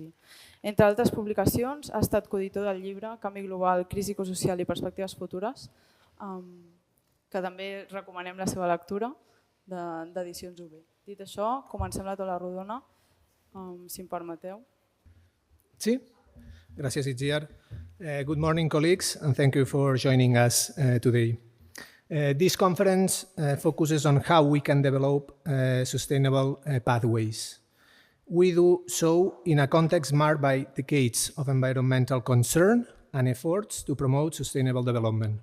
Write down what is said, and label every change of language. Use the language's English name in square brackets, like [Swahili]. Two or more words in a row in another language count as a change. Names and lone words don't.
[Catalan] Entre altres publicacions, ha estat coeditor del llibre Canvi global, crisi ecosocial i perspectives futures, que també recomanem la seva lectura d'Edicions UB. Dit això, comencem la taula rodona, si em permeteu. Sí, gràcies, Itziar. [English] Good morning, colleagues, and thank you for joining us today. This conference focuses on how we can develop sustainable pathways. We do so in a context marked by decades of environmental concern and efforts to promote sustainable development.